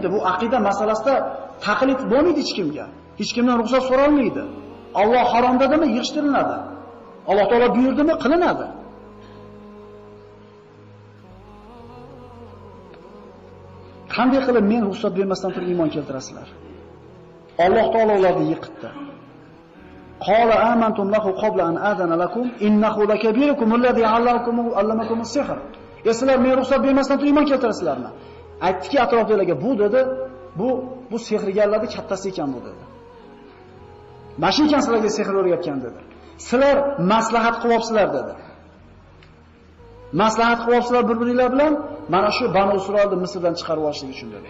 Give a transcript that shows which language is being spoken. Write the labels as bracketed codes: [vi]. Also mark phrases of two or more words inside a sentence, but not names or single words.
[uz] Bu aqida masalasida taqlid bo'lmaydi hech kimga. Hech kimdan ruxsat so'ralmaydi. Alloh harom dedimi, yig'ishtiriladi. Alloh taolo buyurdimi, qilinadi. Qanday qilib men ruxsat bermasdan turib iymon keltirasizlar? Alloh taolo ularni yiqitdi. [ar] قال آمنتم له قبل أن آذن لكم إنه لكبيركم الذي علمكم السحر. [uz] Sizlar men ruxsat bermasdan turib iymon keltirasizlarmi? Aytdiki atrofdagilarga bu dedi, bu sehrgarlarning kattasi ekan bu dedi. Mashi ekan sizlarga sehr o'rgatgan dedi. Sizlar maslahat qilyapsizlar dedi. Maslahat qilyapsizlar bir-biringlar bilan mana shu Banu Isroilni Misrdan chiqarib olishlik uchun dedi.